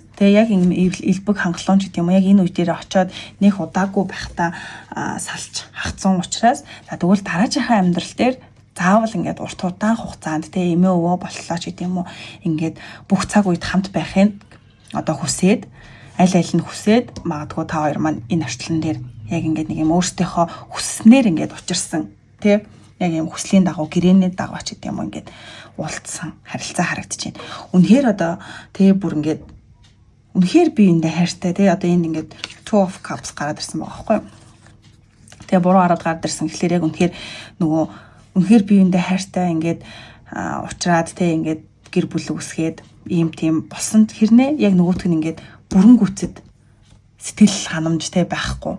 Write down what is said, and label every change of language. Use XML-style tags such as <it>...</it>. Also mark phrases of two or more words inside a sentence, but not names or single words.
<mn>те яг ийм элбэг хангалуун ч гэдэм үү яг энэ үе дээр очиод нэг удаагүй байхдаа салж хагцсан учраас за тэгвэл дараагийнхаа амьдрал дээр заавал ингээд урт удаан хугацаанд те эмээ өвөө болтлоо ч гэдэм үү ингээд бүх цаг үед хамт байхын одоо хүсээд аль аль нь хүсээд магадгүй та хоёр маань энэ орчлон дээр яг ингээд нэг юм өөртөөхөө хүсснээр ингээд учирсан тий яг юм хүслийн дагуу гэрээний дагуу ч гэдэг юм ингээд уулзсан харилцаа харагдаж байна. Үнэхээр одоо тий бүр ингээд үнэхээр биеиндээ хайртай тий одоо энэ ингээд</mn> <en>two of cups</en> <mn>гараад ирсэн байгаа байхгүй юу. Тэгээ буруу хараад гараад ирсэн гэхлээр яг үнэхээр нөгөө үнэхээр биеиндээ хайртай ингээд уулзраад тий ингээд гэр бүл үсгээд ийм тийм болсон хэрнээ яг нөгөөтг нь ингээд бүрэн гүцэд сэтгэл ханамжтай байхгүй.</mn>